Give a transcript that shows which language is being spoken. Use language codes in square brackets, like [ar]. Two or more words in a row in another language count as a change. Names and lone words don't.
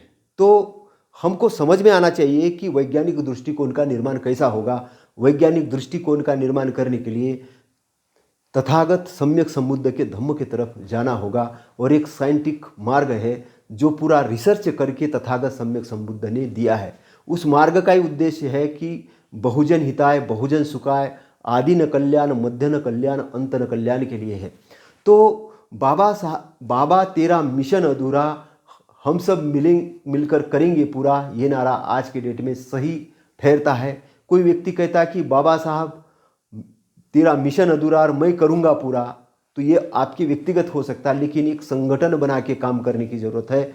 [hi] तो हमको समझ में आना चाहिए कि वैज्ञानिक दृष्टिकोण का निर्माण कैसा होगा। वैज्ञानिक दृष्टिकोण का निर्माण करने के लिए तथागत सम्यक संबुद्ध के धम्म की तरफ जाना होगा। और एक साइंटिफिक मार्ग है जो पूरा रिसर्च करके तथागत सम्यक संबुद्ध ने दिया है। उस मार्ग का ही उद्देश्य है कि [pi] बहुजन हिताय, बहुजन सुखाय, आदि न कल्याण, मध्य न कल्याण, अंत न कल्याण [hi] के लिए है। तो बाबा तेरा मिशन अधूरा, हम सब मिलकर करेंगे पूरा, ये नारा आज के डेट में सही ठहरता है। कोई व्यक्ति कहता है कि बाबा साहब तेरा मिशन अधूरा और मैं करूँगा पूरा, तो ये आपकी व्यक्तिगत हो सकता है, लेकिन एक संगठन बना के काम करने की ज़रूरत है।